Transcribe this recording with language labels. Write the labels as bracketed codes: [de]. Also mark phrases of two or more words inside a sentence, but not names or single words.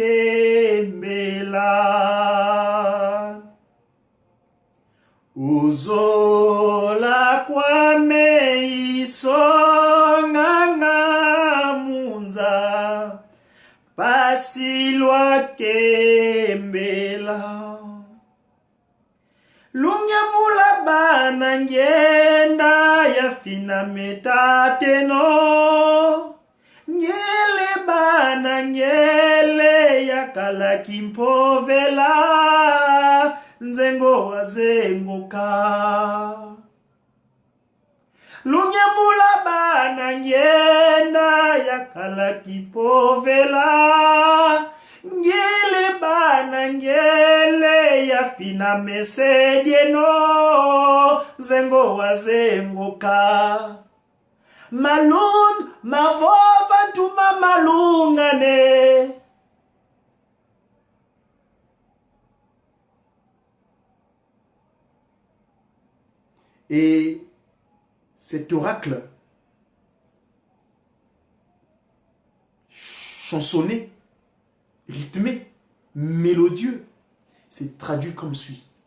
[kg] kembela Uzola kwame isonga munza pasilwa kembela Lunyamula bana ngenda ya fina metateno Ngele bana ngele ya kalakimpovela Nzengo wazenguka Lunyamula bana ngenda yakala kipovela Ngele bana ngele ya fina mesedieno Nzengo wazenguka Malun mavova ntuma malungane [fr] Et cet oracle chansonné, rythmé, mélodieux, c'est traduit comme suit.